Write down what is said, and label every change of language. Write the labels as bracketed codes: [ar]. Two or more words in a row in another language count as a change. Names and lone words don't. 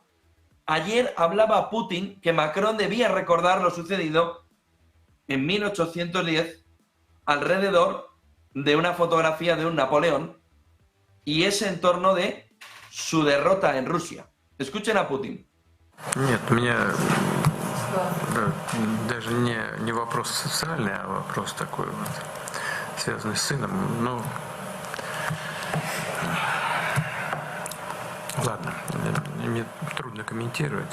[es] Ayer hablaba Putin que Macron debía recordar lo sucedido en 1810 alrededor de una fotografía de un Napoleón y ese en torno de su derrota en Rusia. Escuchen a Putin. [ru] Нет, у меня даже не вопрос социальный, а вопрос такой вот, связанный с сыном. Ну, ладно, мне трудно комментировать.